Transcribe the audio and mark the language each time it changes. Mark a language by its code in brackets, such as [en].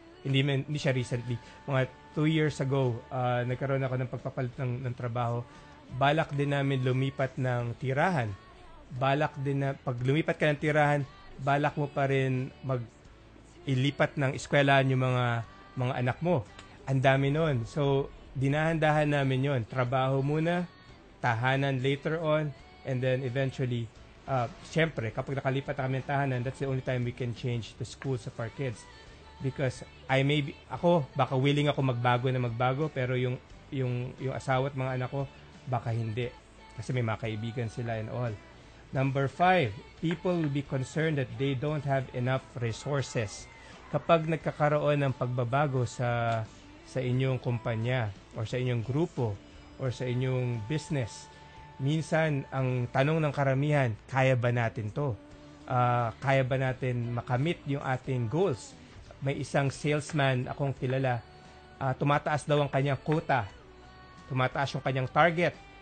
[tl] Hindi siya recently. Mga 2 years ago, nagkaroon ako ng pagpapalit ng trabaho. Balak din namin lumipat ng tirahan. Pag lumipat ka ng tirahan, balak mo pa rin ilipat ng eskwelahan yung mga anak mo. Ang dami nun. So, dinahan-dahan namin yon. Trabaho muna, tahanan [en] later on, and then eventually, syempre, [tl] kapag nakalipat na kami ng tahanan, [en] that's the only time we can change the schools of our kids. [tl] Because baka willing ako magbago, pero yung asawa at mga anak ko, baka hindi. Kasi may mga kaibigan sila and all. [en] Number 5, people will be concerned that they don't have enough resources. [tl] Kapag nagkakaroon ng pagbabago sa inyong kumpanya or sa inyong grupo or sa inyong business, minsan ang tanong ng karamihan, kaya ba natin to? Kaya ba natin makamit yung ating goals? May isang salesman akong kilala, tumataas daw ang kanyang quota, tumataas yung kanyang target.